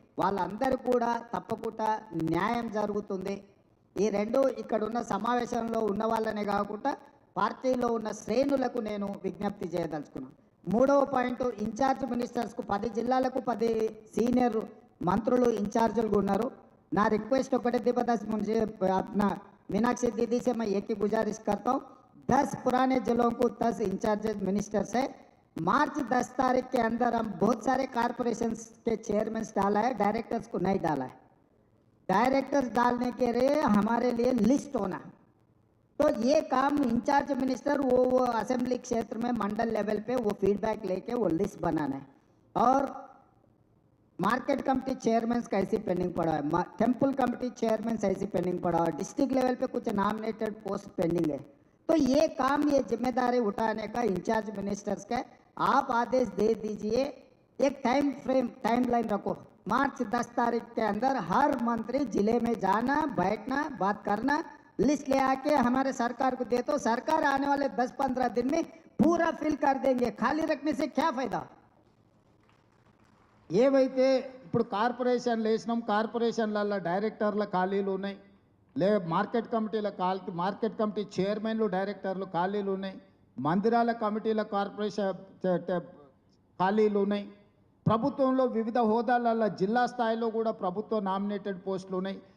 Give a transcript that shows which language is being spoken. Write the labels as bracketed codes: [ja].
[te] వాళ్ళందరూ కూడా తప్పకుండా న్యాయం జరుగుతుంది. ఈ రెండు ఇక్కడ ఉన్న సమావేశంలో ఉన్న వాళ్ళనే కాకుండా పార్టీలో ఉన్న శ్రేణులకు నేను విజ్ఞప్తి చేయదలుచుకున్నాను. 3వ పాయింట్, ఇన్ఛార్జ్ మినిస్టర్స్కు 10 జిల్లాలకు 10 సీనియర్ మంత్రులు ఇన్ఛార్జులుగా ఉన్నారు. నా [hi] रिक्वेस्ट [te] ఒకటే [hi] दीपदास मुझे अपना मीनाक्षी दीदी से मैं एक ही गुजारिश करता हूँ, 10 पुराने जिलों को 10 इंचार्जेज मिनिस्टर्स है। मार्च 10 तारीख के अंदर हम बहुत सारे कॉरपोरेशन के चेयरमैन डाला है, डायरेक्टर्स को नहीं डाला है। डायरेक्टर्स डालने के लिए हमारे लिए लिस्ट होना, तो ये काम इंचार्ज मिनिस्टर वो असेंबली क्षेत्र में मंडल लेवल पे वो फीडबैक लेके वो लिस्ट बनाना है। और मार्केट कमेटी चेयरमैन कैसी पेंडिंग पड़ा है, टेम्पल कमेटी चेयरमैन ऐसी पेंडिंग पड़ा है, डिस्ट्रिक्ट लेवल पे कुछ नॉमिनेटेड पोस्ट पेंडिंग है। तो ये काम, ये जिम्मेदारी उठाने का इंचार्ज मिनिस्टर्स का आप आदेश दे दीजिए। एक टाइम लाइन रखो, मार्च 10 तारीख के अंदर हर मंत्री जिले में जाना, बैठना, बात करना, लिस्ट ले आके हमारे सरकार को दे, तो सरकार आने वाले 10-15 दिन में पूरा फिल कर देंगे। खाली रखने से क्या फायदा। [te] ఏవైతే ఇప్పుడు కార్పొరేషన్లు వేసినాం, కార్పొరేషన్లలో డైరెక్టర్ల ఖాళీలు ఉన్నాయి, మార్కెట్ కమిటీ చైర్మన్లు డైరెక్టర్లు ఖాళీలు ఉన్నాయి, మందిరాల కమిటీల కార్పొరేషన్ ఖాళీలు ఉన్నాయి, ప్రభుత్వంలో వివిధ హోదాలలో జిల్లా స్థాయిలో కూడా ప్రభుత్వ నామినేటెడ్ పోస్టులు ఉన్నాయి.